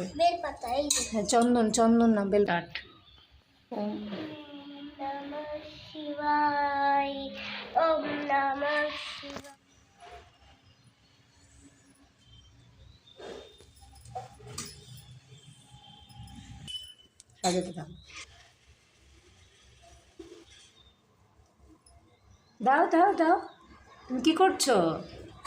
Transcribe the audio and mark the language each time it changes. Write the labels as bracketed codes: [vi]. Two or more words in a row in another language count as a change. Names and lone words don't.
[bn] বেলপাতা, এই হ্যাঁ চন্দন, চন্দন না বেল কাঠ। [sa] ওম নমঃ শিবায়, ওম নমঃ শিবায়। [bn] সাজাতে দাও। দাও দাও দাও, তুমি কি করছো?